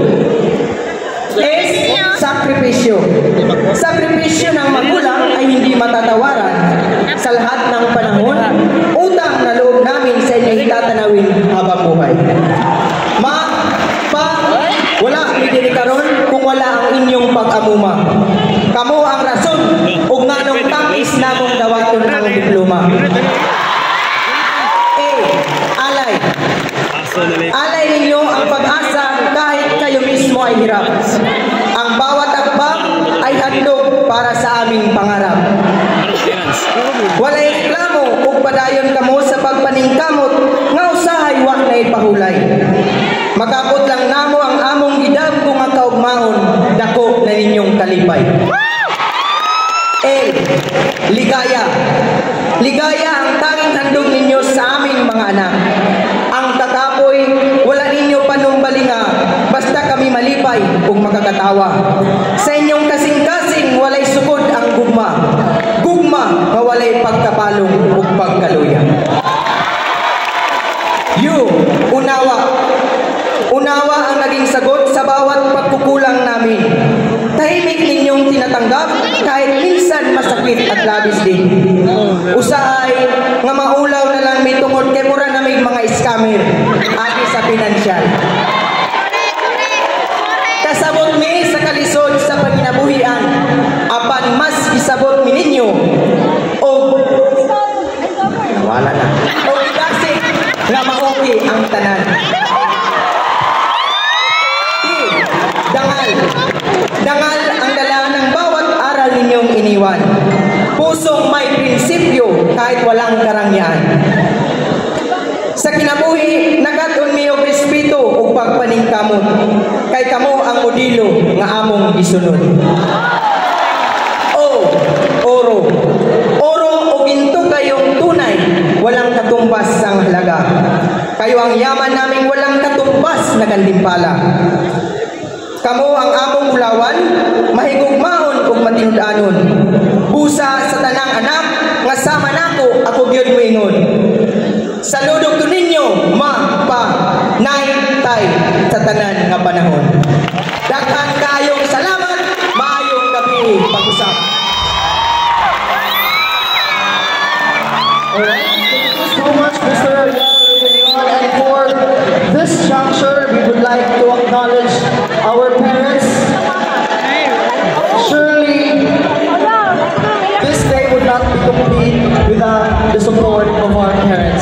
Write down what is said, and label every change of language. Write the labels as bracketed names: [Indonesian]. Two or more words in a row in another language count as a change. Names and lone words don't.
[Filipino] S, sakripisyo. Sakripisyo ng magulang ay hindi matatawaran. Sa lahat ng panahon, utang na loob namin sa inyong tatanawin habang buhay. [Cebuano] Wala midiri karon kung wala ang inyong pag-amuma. Kamo ang rason ug nganong tamis namong dawaton ang diploma. [Filipino] Alay. Alay ninyo ang pag-asa kahit kayo mismo ay hirap. Ang bawat akbang ay handog para sa aming pangarap. [Cebuano] Walay reklamo ug padayon kamo sa pagpaningkamot nga usahay wa nay pahulay. Makabot lang namo ang among gidam kung ang kaugmaon dako na ninyong kalipay. [Filipino] Ligaya. Ligaya ang tanging handog ninyo sa aming mga anak. [Cebuano] Ang tatapoy, wala ninyo panumbalinga, basta kami malipay ug makakatawa. Sa inyong kasing-kasing, walay sukod ang gugma. Gugma, mawalay pagkapalong ug pagkaluya. [Filipino] Unawa. Unawa ang naging sagot sa bawat pagkukulang namin. Tahimik ninyong tinatanggap kahit minsan masakit at labis din. [Cebuano] Usahay nga maulaw na lang may tungod kay mura na may mga scammer agi sa pinansyal. Kasabot mi sa kalisod sa panginabuhian apan mas isabot mi ninyo o wala na o idasig nga maoki ang tanan. [Filipino] Dangal ang dala ng bawat aral ninyong iniwan. Pusong may prinsipyo kahit walang karangyaan. [Cebuano] Sa kinabuhi, nagaton mi og respeto ug pagpaningkamot. Kay kamo ang modelo nga among gisunod. [Filipino] Oro o ginto kayong tunay, walang katumbas ang halaga. Kayo ang yaman naming walang katumbas na gantimpala. [Cebuano] Kamo ang among ulawan, mahigugmaon ug matinud-anon. Busa sa tanang anak, nga sama nako ako gyud moingon. Saludog to ninyo, ma, pa, nay, tay, sa tanan nga panahon. Daghan kayong salamat, maayong gabi pag-usap. [English] Alright, thank you so much, Mr. And for this juncture, we would like to acknowledge our parents. Surely, this day would not be complete without the support of our parents.